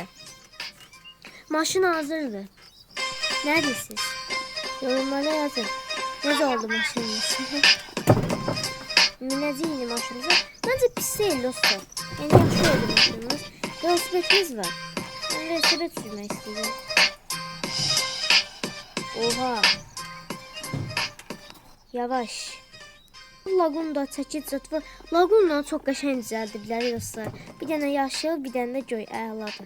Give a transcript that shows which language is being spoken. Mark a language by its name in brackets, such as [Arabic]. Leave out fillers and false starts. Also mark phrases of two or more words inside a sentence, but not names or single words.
[Azerbaijani] Maşın hazırdır. [Turkish] Neredesiniz? Yorumlara yazın. Ne oldu maşınımız? [Azerbaijani] Minəcəyini maşınımıza. [Turkish] Bence pis değil dostlar. [Azerbaijani] Yani yaxşı oldu maşınımız. Velosipedimiz var. Ben velosiped sürmək istəyirəm. Oha. Yavaş. Lagunda çəkid zat var. Lagunda çox qəşəng düzəldiblər dostlar. Bir dənə yaşıl, bir dənə də göy əladır.